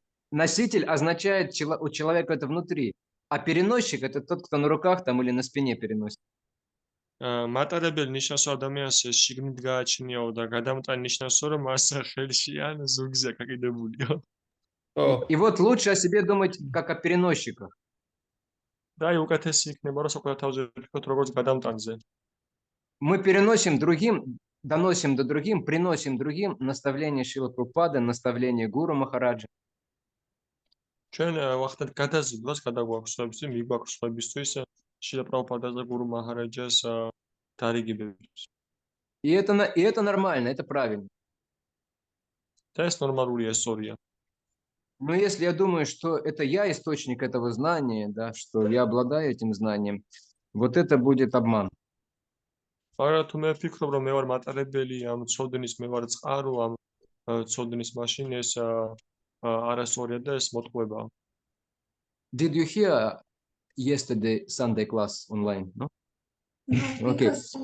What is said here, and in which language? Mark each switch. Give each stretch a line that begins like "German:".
Russian: Носитель означает у человека это внутри, а переносчик это тот, кто на руках там или на спине переносит.
Georgian: Матарабели ნიშნავს ადამიანს შიგნით გააჩნიაო და გადამტანი ნიშნავს რომ მას ხელში ან ზურგზე აკიდებულია. ხო,
Russian: И вот лучше о себе думать как о переносчиках.
Georgian: და აი უკეთესი იქნება რომ საკუთარ თავზე ვთქვათ როგორც გადამტანზე.
Russian: Мы переносим другим, доносим до другим, приносим другим наставление Шрилы Прабхупады, наставление Гуру Махараджа.
Georgian: ჩვენ ვახდათ გადაზიდვას გადაგვაქვს სხვებისთვის, მიგვაქვს სხვებისთვის შილა პრაბჰუპადას და გურუ მაჰარაჯას დარიგებებს.
Russian: И это нормально, это правильно.
Georgian: და ეს ნორმალურია, სწორია.
Russian: Но если я думаю, что это я источник этого знания, да, что я обладаю этим знанием, вот это будет обман.
Georgian: მაგრამ თუ მე ვფიქრობ რომ მე ვარ მატარებელი ამ ცოდნის, მე ვარ წყარო ამ ცოდნის მაშინ ეს არასწორია და ეს მოტყუებაა.
English: Did you hear yesterday Sunday class online? No? Okay.